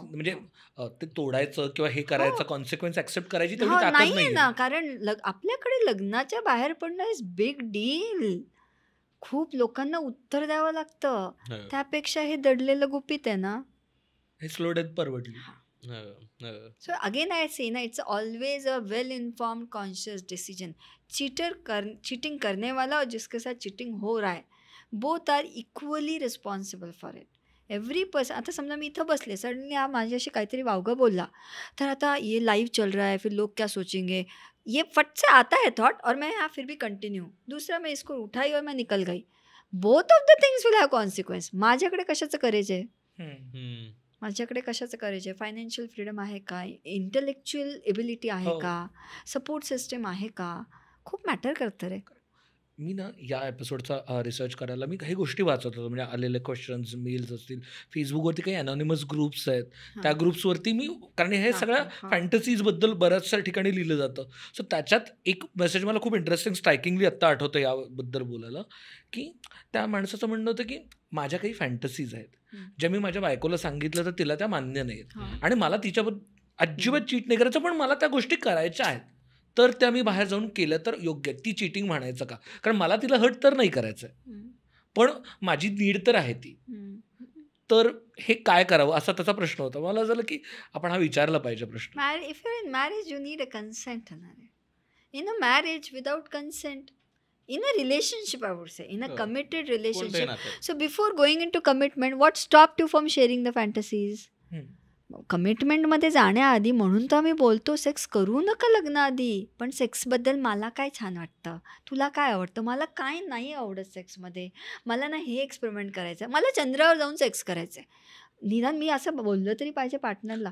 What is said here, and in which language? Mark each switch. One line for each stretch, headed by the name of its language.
Marathi: म्हणजे हो. ते तोडायचं किंवा हे करायचं हो. कॉन्सिक्वेन्स ऍक्सेप्ट करायची तेवढी हो, ताकद नाहीये नाही ना. कारण आपल्याकडे लग्नाच्या बाहेर पडणं
English: Is big deal.
Marathi: खूप लोकांना उत्तर द्यावं लागतं. हो. त्यापेक्षा हे दडलेलं गुपित आहे ना. हे स्लो डेथ परवडली. हो. हो.
English: So again I say ना, it's always a well informed conscious decision.
Hindi: Cheating करने वाला और जिसके साथ चीटिंग हो रहा है,
English: Both are equally responsible for it. Every person.
Marathi: आता समजा मी इथं बसले, सडनली हा माझ्याशी काहीतरी वावगं बोलला, तर आता
Hindi: ये लाइव चल रहा है, फिर लोग क्या सोचेंगे, ये फट से आता है थॉट और मैं फिर भी कंटिन्यू. दूसरा मैं इसको उठाई और मैं निकल गई.
English: Both of the things will have consequence.
Marathi: माझ्याकडे कशाचं करेज आहे? हम्म. माझ्याकडे कशाचं करायचे? फायनान्शियल फ्रीडम आहे का? इंटेलेक्च्युअल एबिलिटी आहे हो. का? सपोर्ट सिस्टम आहे का? खूप मॅटर करतं रे. मी ना या एपिसोडचा रिसर्च करायला मी काही गोष्टी वाचत होतो. म्हणजे आलेले क्वेश्चन्स, मेल्स असतील, फेसबुकवरती काही अनॉनिमस ग्रुप्स आहेत, त्या ग्रुप्सवरती मी, कारण हे सगळ्या फॅन्टसीजबद्दल बऱ्याचशा ठिकाणी लिहिलं जातं. सो त्याच्यात एक मेसेज मला खूप इंटरेस्टिंग स्ट्रायकिंगली आत्ता आठवतं याबद्दल बोलायला, की त्या माणसाचं म्हणणं होतं की माझ्या काही फॅन्टसीज आहेत ज्या मी माझ्या बायकोला सांगितलं तर तिला त्या मान्य नाहीत आणि मला तिच्याबद्दल अजिबात चीट नाही करायचं, पण मला त्या गोष्टी करायच्या आहेत, तर त्या मी बाहेर जाऊन केल्या तर योग्य आहे. ती चिटिंग म्हणायचं का? कारण मला तिला हट तर नाही करायचं आहे, पण माझी नीड तर आहे ती. तर हे काय करावं असा त्याचा प्रश्न होता. मला झालं की आपण हा विचारला पाहिजे प्रश्न.
English: If you in marriage you need a consent. In a marriage without consent, in a relationship I would say, in a committed relationship. So before going into commitment, what stopped you from sharing the fantasies?
Marathi: Commitment मध्ये जाण्याआधी, म्हणून तर आम्ही बोलतो sex करू नका लग्नाआधी, पण सेक्सबद्दल मला काय छान वाटतं, तुला काय आवडतं, मला काय नाही आवडत सेक्समध्ये, मला ना हे एक्सपेरिमेंट करायचं आहे, मला चंद्रावर जाऊन सेक्स करायचं आहे, निदान मी असं बोललं तरी पाहिजे पार्टनरला.